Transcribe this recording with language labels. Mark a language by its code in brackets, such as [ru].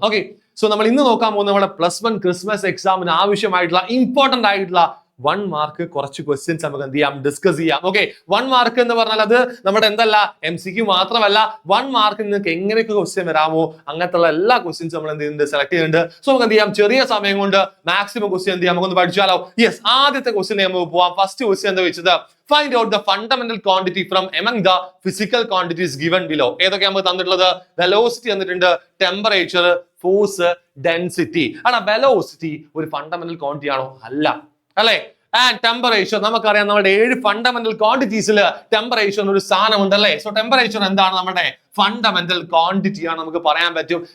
[ml] Okay, so നമ്മൾ ഇന്ന് നോക്കാൻ പോകുന്ന നമ്മുടെ +1 ക്രിസ്മസ് എക്സാമിന് ആവശ്യമായിട്ടുള്ള ഇമ്പോർട്ടന്റ് ആയിട്ടുള്ള 1 മാർക്ക് കുറച്ച് ക്വസ്റ്റ്യൻസ് നമുക്ക് എന്ത് ചെയ്യാം, ഡിസ്കസ് ചെയ്യാം. ഓക്കെ, 1 മാർക്ക് എന്ന് പറഞ്ഞാൽ അത് നമ്മുടെ എന്തല്ല MCQ മാത്രമല്ല, 1 മാർക്ക് നിങ്ങൾക്ക് എങ്ങനെയൊക്കെ ക്വസ്റ്റ്യൻ വരാമോ അങ്ങനത്തെ എല്ലാ ക്വസ്റ്റ്യൻസ് നമ്മൾ എന്ത് ചെയ്യുന്നുണ്ട്, സെലക്ട് ചെയ്യുന്നുണ്ട്. സോ നമുക്ക് എന്ത് ചെയ്യാം, ചെറിയ സമയം കൊണ്ട് മാക്സിമം ക്വസ്റ്റ്യൻ എന്ത് ചെയ്യാം, നമുക്കൊന്ന് പഠിച്ചാലോ. യെസ്, ആദ്യത്തെ ക്വസ്റ്റ്യൻ നമുക്ക് പോവാം. [en] first question [ml] എന്താ വെച്ചത്, [en] find out the fundamental quantity from among the physical quantities given below. [ml] ഏതൊക്കെ നമുക്ക് തന്നിട്ടുള്ളത്, വെലോസിറ്റി തന്നിട്ടുണ്ട്, ടെമ്പറേച്ചർ, ഫോഴ്സ്, ഡെൻസിറ്റി ആണ്. വെലോസിറ്റി ഒരു ഫണ്ടമെന്റൽ ക്വാണ്ടിറ്റി ആണോ? അല്ല, അല്ലെ? ആൻഡ് ടെമ്പറേച്ചർ നമുക്കറിയാം, നമ്മുടെ 7 ഫണ്ടമെന്റൽ ക്വാണ്ടിറ്റീസിൽ ടെമ്പറേച്ചർ ഒരു സ്ഥാനമുണ്ട്, അല്ലെ? സോ ടെമ്പറേച്ചർ എന്താണ്, നമ്മുടെ ഫണ്ടമെന്റൽ ക്വാണ്ടിറ്റി ആണ്, നമുക്ക് പറയാൻ പറ്റും.